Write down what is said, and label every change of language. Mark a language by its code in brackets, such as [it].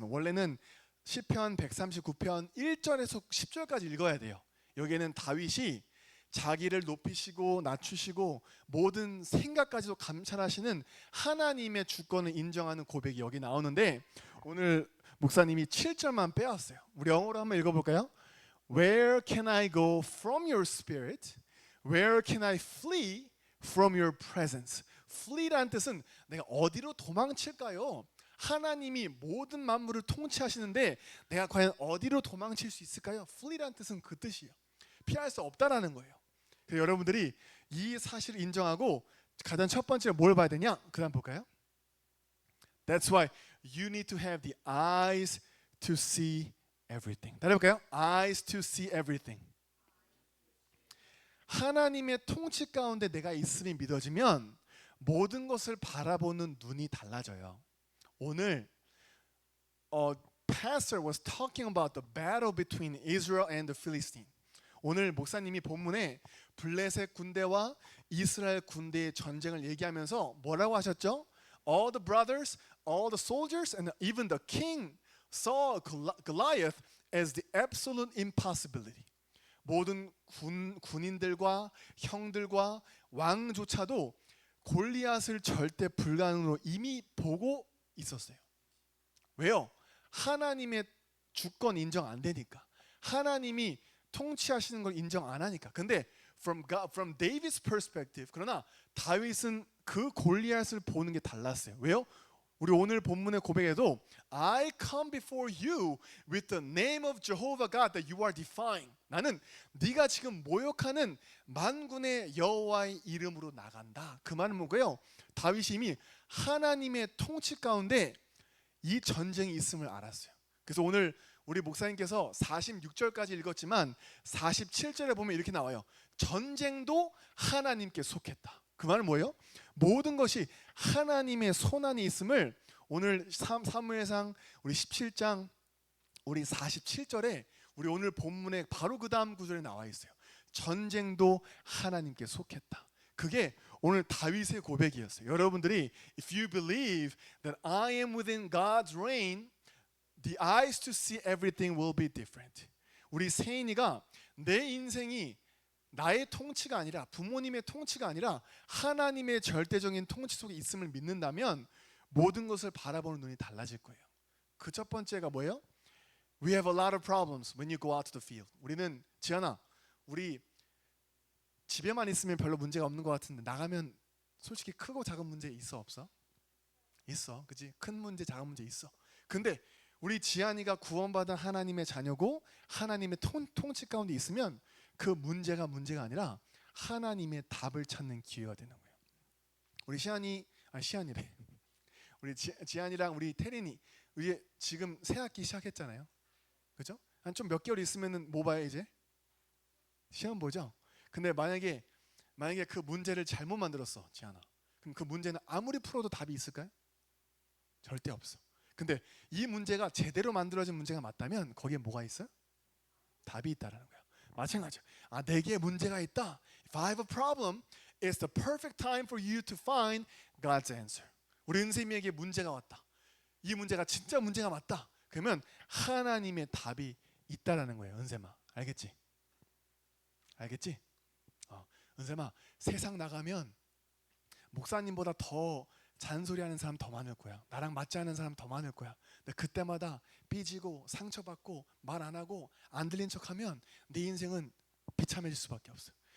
[ko] 원래는 시편 139편 1절에서 10절까지 읽어야 돼요. 여기에는 다윗이 자기를 높이시고 낮추시고 모든 생각까지도 감찰하시는 하나님의 주권을 인정하는 고백이 여기 나오는데 오늘 목사님이 7절만 빼왔어요. 우리 영어로 한번 읽어볼까요? [en] Where can I go from your spirit? Where can I flee from your presence? [ko] Flee라는 뜻은 내가 어디로 도망칠까요? 하나님이 모든 만물을 통치하시는데 내가 과연 어디로 도망칠 수 있을까요? Flee라는 뜻은 그 뜻이에요. 피할 수 없다라는 거예요. 그래서 여러분들이 이 사실을 인정하고 가장 첫 번째로 뭘 봐야 되냐? 그 다음 볼까요? [en] That's why you need to have the eyes to see everything. [ko] 다시 볼까요? [en] Eyes to see everything. [ko] 하나님의 통치 가운데 내가 있음이 믿어지면 모든 것을 바라보는 눈이 달라져요. 오늘 [en] pastor was talking about the battle between Israel and the Philistine. [ko] 오늘 목사님이 본문에 블레셋 군대와 이스라엘 군대의 전쟁을 얘기하면서 뭐라고 하셨죠? [en] All the brothers, all the soldiers, and even the king saw Goliath as the absolute impossibility. [ko] 모든 군인들과 형들과 왕조차도 골리앗을 절대 불가능으로 이미 보고 있었어요. 왜요? 하나님의 주권 인정 안 되니까. 하나님이 통치하시는 걸 인정 안 하니까. 근데 [en] from David's perspective, [ko] 그러나 다윗은 그 골리앗을 보는 게 달랐어요. 왜요? 우리 오늘 본문의 고백에도 [en] I come before you with the name of Jehovah God that you are defying. [ko] 나는 네가 지금 모욕하는 만군의 여호와의 이름으로 나간다. 그 말은 뭐고요? 다윗이 이미 하나님의 통치 가운데 이 전쟁이 있음을 알았어요. 그래서 오늘 우리 목사님께서 46절까지 읽었지만 47절에 보면 이렇게 나와요. 전쟁도 하나님께 속했다. 그 말은 뭐예요? 모든 것이 하나님의 손안에 있음을 오늘 사무엘상 우리 17장 우리 47절에 우리 오늘 본문에 바로 그 다음 구절에 나와 있어요. 전쟁도 하나님께 속했다. 그게 오늘 다윗의 고백이었어요. 여러분들이 [en] If you believe that I am within God's reign, the eyes to see everything will be different. [ko] 우리 세인이가 내 인생이 나의 통치가 아니라 부모님의 통치가 아니라 하나님의 절대적인 통치 속에 있음을 믿는다면 모든 것을 바라보는 눈이 달라질 거예요. 그 첫 번째가 뭐예요? [en] We have a lot of problems when you go out to the field. [ko] 우리는 지연아, 우리 집에만 있으면 별로 문제가 없는 것 같은데 나가면 솔직히 크고 작은 문제 있어 없어? 있어, 그렇지? 큰 문제, 작은 문제 있어. 근데 우리 지안이가 구원받은 하나님의 자녀고 하나님의 통치 가운데 있으면 그 문제가 아니라 하나님의 답을 찾는 기회가 되는 거예요. 우리 시안이래. 우리 지안이랑 우리 태린이 이제 지금 새 학기 시작했잖아요. 그죠? 한 좀 몇 개월 있으면은 뭐 봐요 이제? 시험 보죠. 근데 만약에 그 문제를 잘못 만들었어, 지안아. 그럼 그 문제는 아무리 풀어도 답이 있을까요? 절대 없어. 근데 이 문제가 제대로 만들어진 문제가 맞다면 거기에 뭐가 있어요? 답이 있다라는 거야. 마찬가지야. 내게 문제가 있다. [en] If I have a problem, it's the perfect time for you to find God's answer. [ko] 우리 은세미에게 문제가 왔다. 이 문제가 진짜 문제가 맞다. 그러면 하나님의 답이 있다라는 거예요. 은샘아, 알겠지? 알겠지? 은샘아, 세상 나가면 목사님보다 더 잔소리하는 사람 더 많을 거야. 나랑 맞지 않는 사람 더 많을 거야. 근데 그때마다 삐지고 상처받고 말 안 하고 안 들린 척하면 네 인생은 비참해질 수밖에 없어.